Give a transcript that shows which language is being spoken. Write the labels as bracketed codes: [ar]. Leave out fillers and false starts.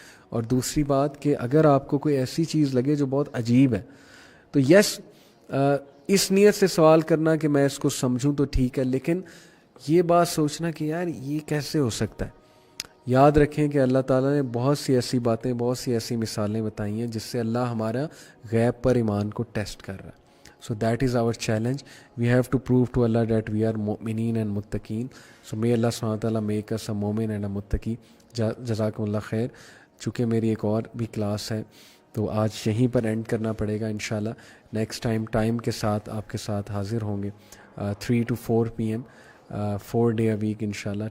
[ur] اور دوسری بات کہ اگر آپ کو کوئی ایسی چیز لگے جو بہت عجیب ہے تو یس اس نیت سے سوال کرنا کہ میں اس کو سمجھوں تو ٹھیک ہے، لیکن یہ بات سوچنا کہ یار یہ کیسے ہو سکتا ہے. یاد رکھیں کہ اللہ تعالیٰ نے بہت سی ایسی باتیں، بہت سی ایسی مثالیں بتائی ہیں جس سے اللہ ہمارا غیب پر ایمان کو ٹیسٹ کر رہا ہے. [en] So that is our challenge. We have to prove to Allah that we are mu'mineen and muttaqeen. So may Allah subhanahu wa ta'ala make us a mu'min and a muttaqi. [ar] جزاکم اللہ خیر. [ur] چونکہ میری ایک اور بھی کلاس ہے تو آج یہیں پر اینڈ کرنا پڑے گا انشاءاللہ. نیکسٹ ٹائم کے ساتھ آپ کے ساتھ حاضر ہوں گے [en] 3 to 4 PM 4 day a week [ur] انشاءاللہ.